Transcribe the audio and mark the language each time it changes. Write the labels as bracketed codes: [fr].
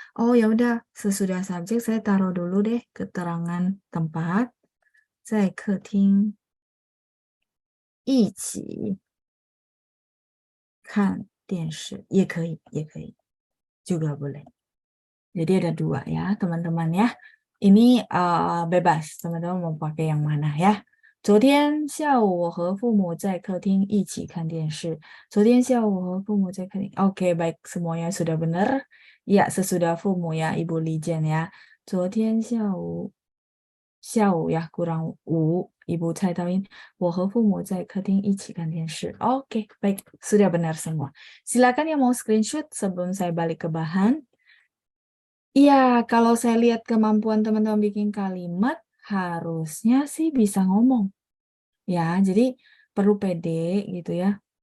[id] Oh ya udah, sesudah subjek saya taruh dulu deh keterangan tempat. [zh] 在客厅一起看电视也可以 [id] juga boleh. Jadi ada dua ya teman-teman ya. Ini bebas teman-teman mau pakai yang mana ya. [zh] 昨天下午我和父母在客厅一起看电视. 昨天下午我和父母在客厅. [id] Oke, baik, semuanya sudah benar. Ya, sesudah fumu ya, Ibu Lijen ya. [zh] 昨天下午 [id] ya, kurang u, Ibu Cai Taoyin. [zh] 我和父母在客厅一起看电视. [id] Oke, baik, sudah benar semua. Silakan yang mau screenshot sebelum saya balik ke bahan. Iya, kalau saya lihat kemampuan teman-teman bikin kalimat, harusnya sih bisa ngomong. Ya, jadi perlu pede gitu ya.